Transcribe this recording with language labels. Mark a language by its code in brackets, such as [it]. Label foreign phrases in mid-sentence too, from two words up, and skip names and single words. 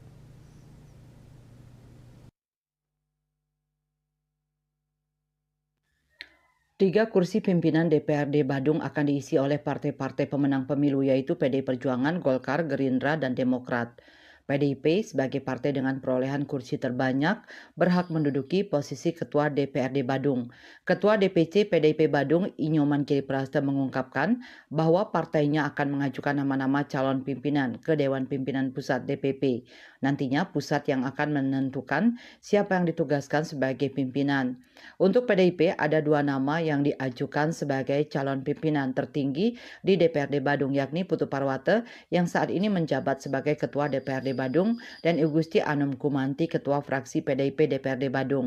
[id] Tiga kursi pimpinan DPRD Badung akan diisi oleh partai-partai pemenang pemilu yaitu PDI Perjuangan, Golkar, Gerindra, dan Demokrat. PDIP sebagai partai dengan perolehan kursi terbanyak berhak menduduki posisi Ketua DPRD Badung. Ketua DPC PDIP Badung Inyoman Kiriprasta mengungkapkan bahwa partainya akan mengajukan nama-nama calon pimpinan ke Dewan Pimpinan Pusat DPP. Nantinya pusat yang akan menentukan siapa yang ditugaskan sebagai pimpinan. Untuk PDIP ada dua nama yang diajukan sebagai calon pimpinan tertinggi di DPRD Badung yakni Putu Parwata yang saat ini menjabat sebagai Ketua DPRD Badung dan Igusti Anum Kumanti Ketua Fraksi PDIP DPRD Badung.